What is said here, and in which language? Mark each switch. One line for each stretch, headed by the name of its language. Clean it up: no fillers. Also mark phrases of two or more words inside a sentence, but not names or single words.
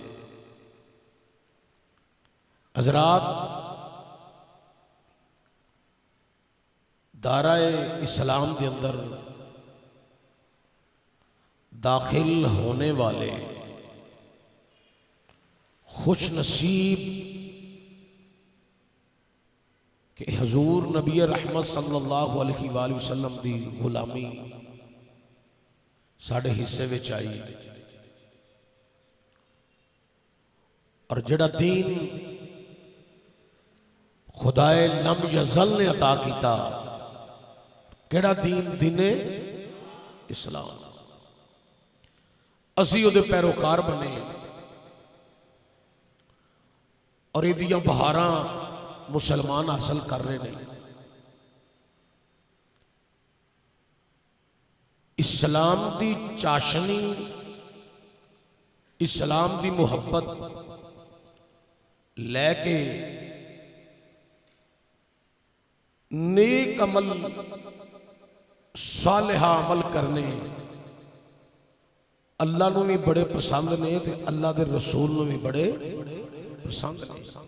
Urdu: حضرات دائرۂ اسلام کے اندر داخل ہونے والے خوش نصیب
Punjabi: کہ حضور نبی رحمت
Arabic: صلی اللہ علیہ وسلم
Punjabi: دی غلامی ساڈے حصے وچ آئی اور جہڑا دین خدائے لم یزل نے عطا کیا، کہڑا دین? دینِ اسلام۔ اسی اوہدے پیروکار بنے اور ایہدیاں بہاراں مسلمان حاصل کر رہے ہیں.
Urdu: اسلام کی چاشنی، اسلام کی محبت
Punjabi: لے کے نیک عمل صالحہ عمل کرنے اللہ نوں بھی بڑے پسند نے تے اللہ کے رسول نوں بھی بڑے پسند نے.